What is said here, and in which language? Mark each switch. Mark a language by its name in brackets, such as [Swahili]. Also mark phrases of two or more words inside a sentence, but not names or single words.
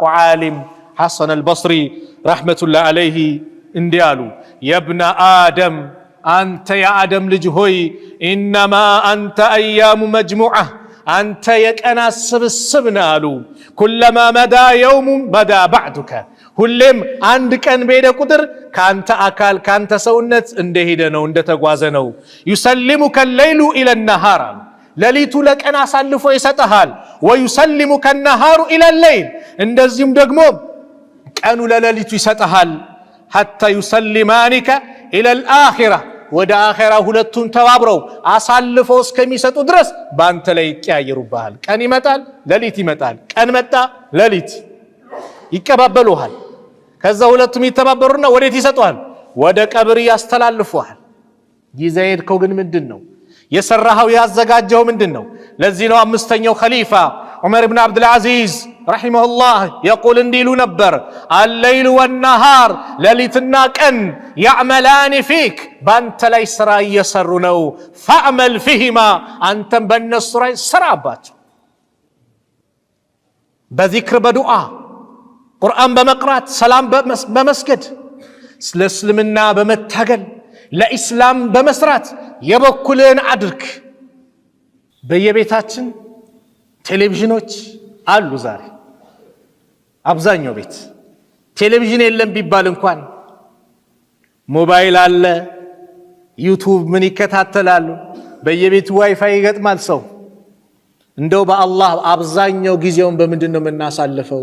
[Amharic] ዓሊም ሐሰን አልበስሪ ረሕመቱላህ ዐለይሂ እንዲህ አሉ፣ [Arabic] يا ابن آدم [Amharic] አንተ የአደም ልጅ ሆይ [Arabic] إنما أنت أيام مجموعة [Amharic] አንተ የቀናት ስብስብ ነህ አሉ። [Arabic] كلما مضى يوم مضى بعضك [Amharic] ሁሌም አንድ ቀን በሄደ ቁጥር ካንተ አካል ካንተ ሰውነት እንደሄደ ነው እንደተጓዘ ነው። [Arabic] يسلمك الليل الى النهار [Amharic] ሌሊቱ ለቀን አሳልፎ ይሰጣል። [Arabic] ويسلمك النهار الى الليل [Amharic] እንደዚህም ደግሞ ቀኑ ለሌሊቱ ይሰጣል። [Arabic] حتى يسلمانك الى الاخره [Amharic] ወደ አኺራ ሁለቱን ተባብረው አሳልፈው እስከሚሰጡ ድረስ ባንተ ላይ ይቀያየሩብሃል። ቀን ይመጣል፣ ሌሊት ይመጣል። ቀን መጣ፣ ሌሊት ይቀባበሉሃል። ከዛ ሁለቱም ይተባበሩና ወዴት ይሰጡሃል? ወደ ቀብር ያስተላልፉሃል። ጊዜ ሄድከው ግን ምንድነው የሰራኸው ያዘጋጀው ምንድነው? ለዚህ ነው አምስተኛው ኸሊፋ ዑመር ኢብኑ አብዱል አዚዝ ረሂመሁላህ يقول እንዲሉ ነበር [Arabic] الليل والنهار [Amharic] ሌሊትና ቀን [Arabic] يعملان فيك [Amharic] ባንተ ላይ ስራ እየሰሩ ነው። [Arabic] فاعمل فيهما [Amharic] አንተም በእነሱ ላይ ስራባቸው። በዚክር በዱዓ ቁርአን በመቅራት ሰላም በመስገድ ስለ እስልምና በመታገል ለኢስላም በመስራት የበኩልን አድርግ። በየቤታችን ቴሌቪዥኖች አሉ። ዛሬ አብዛኛው ቤት ቴሌቪዥን የለም ቢባል እንኳን ሞባይል አለ፣ ዩቲዩብ ምን ይከታተላሉ። በየቤቱ ዋይፋይ ይገጥማል ሰው። እንደው በአላህ አብዛኛው ጊዜውን በምንድነው የምናሳልፈው?